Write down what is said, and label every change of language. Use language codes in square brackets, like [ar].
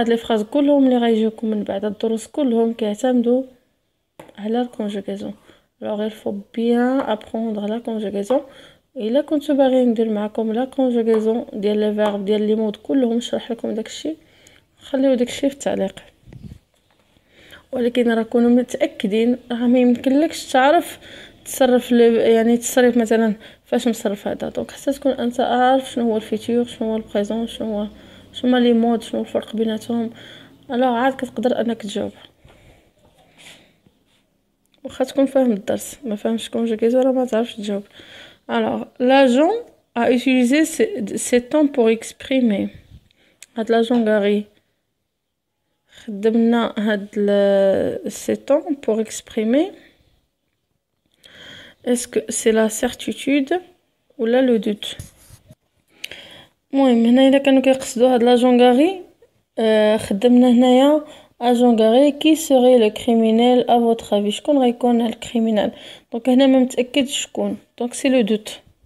[ar] هاد لي فراز كلهم اللي غيجيوكم من بعد الدروس كلهم كيعتمدوا على الكونجوغازون. [fr] alors il faut bien apprendre la conjugaison. [ar] الا كنتو باغيين ندير معكم لا كونجوغازون ديال لي فيرب ديال لي مود كلهم نشرح لكم داكشي، خليو داكشي في التعليق. ولكن راه كونوا متاكدين راه ما يمكنلكش تعرف تصرف يعني تصرف مثلا فاش مصرف هذا. دونك حتى تكون انت عارف شنو هو الفيتور، شنو هو البريزون، شنو هما لي مود، شنو الفرق بيناتهم، الوغ عاد كتقدر انك تجاوب. واخا تكون فاهم الدرس ما فاهمش كونجوغازون راه ما تعرفش تجاوب. [fr] alors l'agent a utilisé ces temps pour exprimer. هاد l'agent غاري [ar] خدمنا هاد [fr] ces temps pour exprimer. est-ce que c'est la certitude ou là le doute؟ [ar] المهم هنا الا كانوا كيقصدوا هاد l'agent غاري خدمنا هنايا agent غاري [fr] qui serait le criminel à votre avis؟ [ar] شكون غيكون الكريمينال؟ دونك هنا ما متاكدش شكون، دونك سي لو دوت.